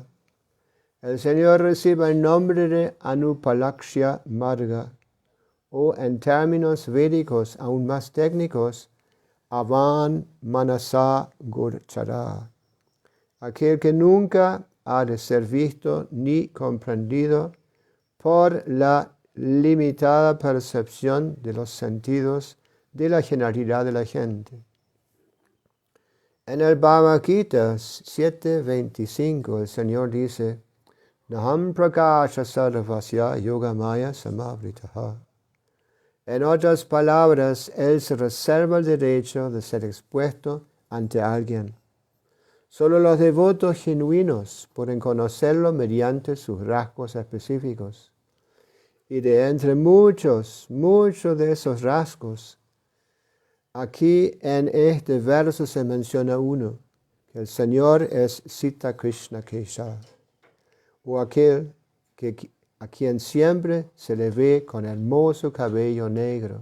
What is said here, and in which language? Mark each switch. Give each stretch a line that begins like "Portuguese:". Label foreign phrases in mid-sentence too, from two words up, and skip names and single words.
Spanish: El Señor recibe el nombre de
Sanskrit: अनुपलक्ष्य मार्ग,
Spanish: o en términos védicos aún más técnicos,
Sanskrit: अवाङ् मनस गोचर,
Spanish: aquel que nunca ha de ser visto ni comprendido por la limitada percepción de los sentidos de la generalidad de la gente. En el Bhagavad Gita 7.25 el Señor dice,
Sanskrit: नाहं प्रकाशः सर्वस्य योगमाया समावृतः.
Spanish: En otras palabras, Él se reserva el derecho de ser expuesto ante alguien. Solo los devotos genuinos pueden conocerlo mediante sus rasgos específicos. Y de entre muchos de esos rasgos, aquí en este verso se menciona uno, que el Señor es
Sanskrit: सित कृष्ण केश,
Spanish: o aquel a quien siempre se le ve con hermoso cabello negro.